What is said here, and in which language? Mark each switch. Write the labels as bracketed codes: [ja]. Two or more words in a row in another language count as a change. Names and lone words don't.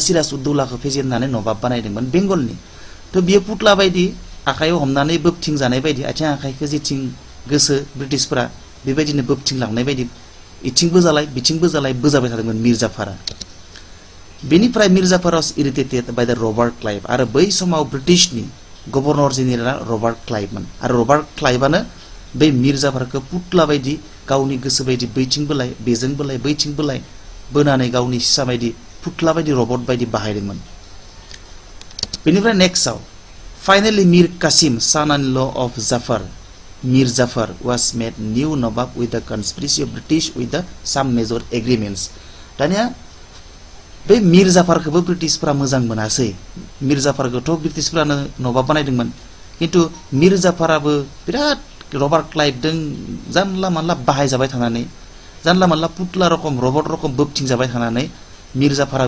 [brx] सिराज उद दौलाखौ फेजेननानै नवाब बानायदोंमोन बेंगलनि त बियो पुतला बायदि आखायाव हमनानै बोबथिं जानाय बायदि आथिं आखाइखौ जेथिं गोसो ब्रिटिशफोरा बेबायदिनो बोबथिं लांनाय बायदि इथिंबो जालाय बिथिंबो जालाय बोजाबाय थादोंमोन मीर जाफरा बेनिफ्राय [en] Mir Jafar was irritated by the Robert Clive [brx] आरो बै समाव ब्रिटिशनि [en] governor general [brx] रबार्ट क्लाइवमोन आरो रबार्ट क्लाइवानो बै मीर जाफरखौ पुतला बायदि गावनि गोसो बायदि बैथिं बोलाय बेजों बोलाय बैथिं बोलाय बोनानै गावनि सिसा बायदि पुतला बायदि रबट बायदि बाहायदोंमोन बेनिफ्राय [en] nextआव finally Mir Kasim son in law of Jafar Mir Jafar was made new Nawab with the conspiracy of British with the some major agreements [brx] दानिया बे मीर जाफरखौबो ब्रिटिशफोरा मोजां मोनासै मीर जाफरखौथ' ब्रिटिशफोरानो नवाब बानायदोंमोन किन्तु मीर जाफराबो बिराद रबार्ट क्लाइवजों जानला मानला बाहायजाबाय थानानै जानला मानला पुतला रकम रबट रकम बोबथिं जाबाय थानानै मीर जाफराबो